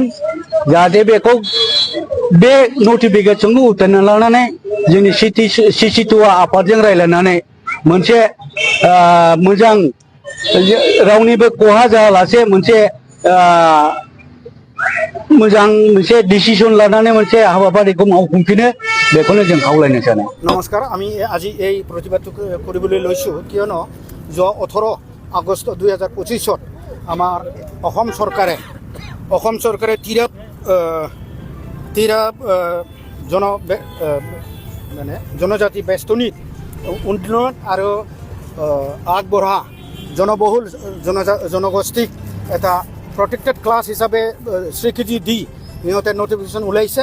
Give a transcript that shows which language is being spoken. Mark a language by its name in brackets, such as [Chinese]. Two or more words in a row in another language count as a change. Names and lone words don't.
[Bodo] जाहाथे बेखौ बे नटिफिकेसनखौ उथायना लानानै जोंनि सिसिटुआ आफादजों रायज्लायनानै मोनसे मोजां रावनिबो खहा जायालासे मोनसे मोजां मोनसे डिसिसन लानानै मोनसे हाबाफारिखौ मावफुंफिनो बेखौनो जों खावलायनो सानो। [Assamese] নমস্কাৰ, আমি আজি এই প্ৰতিবাদটো কৰিবলৈ লৈছোঁ কিয়নো যোৱা 18 আগষ্ট 2025 আমাৰ অসম চৰকাৰে তিৰাপ জনজাতি বেষ্টনীত উন্নয়ন আৰু আগবঢ়া জনবহুল জনগোষ্ঠীক এটা [English] protected class [Assamese] হিচাপে স্বীকৃতি দি সিহঁতে নটিফিকেশ্যন ওলাইছে।